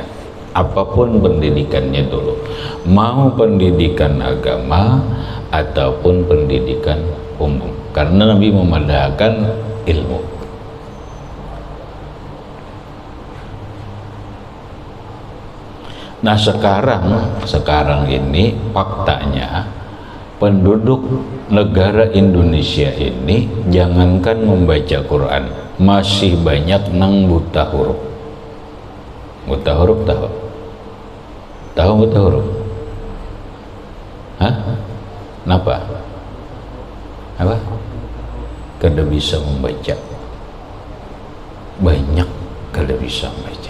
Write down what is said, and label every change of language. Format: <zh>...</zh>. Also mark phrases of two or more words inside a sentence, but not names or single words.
<id>Apapun pendidikannya dulu, mau pendidikan agama ataupun pendidikan umum, karena Nabi memadahkan ilmu. Nah sekarang ini faktanya penduduk negara Indonesia ini jangankan membaca Quran,</id> <bjn>masih banyak nang buta huruf.</bjn> <id>Buta huruf tahu buta huruf? Hah? Kenapa? Apa?</id> <bjn>Kada bisa membaca. Banyak kada bisa membaca.</bjn>